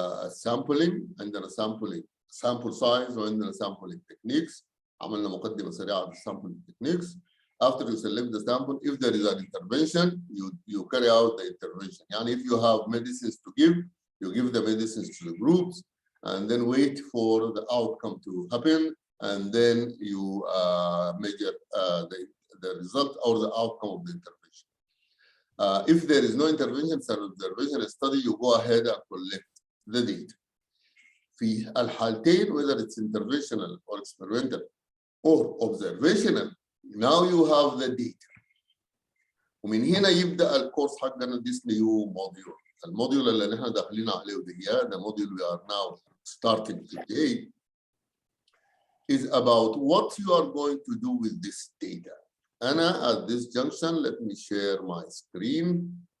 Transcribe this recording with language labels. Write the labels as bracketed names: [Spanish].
[English] Sampling, [Arabic] عندنا [English] sample size [Arabic] وعندنا [English] sampling techniques. [Arabic] عملنا مقدمة سريعة [English] sampling techniques. After you select the sample, if there is an intervention, you carry out the intervention. And if you have medicines to give, you give the medicines to the groups, and then wait for the outcome to happen, and then you measure the result or the outcome of the intervention. If there is no intervention, it's an observation study, you go ahead and collect the data. [Arabic] في الحالتين, [English] whether it's interventional or experimental or observational, now you have the data. [Arabic] ومن هنا يبدأ الكورس حقنا [English] this new module. [Arabic] الموديول اللي نحن داخلين عليه ده [English] the module we are now starting today is about what you are going to do with this data. [Arabic] أنا [English] at this junction, let me share my screen.